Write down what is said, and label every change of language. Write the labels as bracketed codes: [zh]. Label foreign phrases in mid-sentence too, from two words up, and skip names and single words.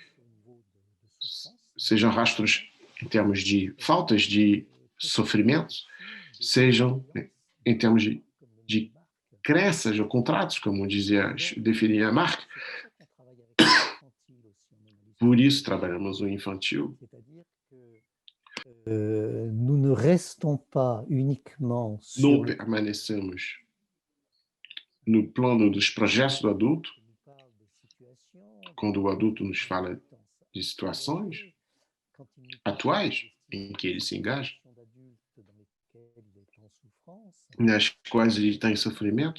[pt] Sejam rastros em termos de faltas de sofrimentos, sejam em termos de crenças ou contratos, como definia Marc. Por isso trabalhamos o infantil. [fr] Nous ne restons pas uniquement [pt] Não permanecemos no plano dos projetos do adulto, quando o adulto nos fala de situações atuais em que ele se engaja, nas quais ele está em sofrimento.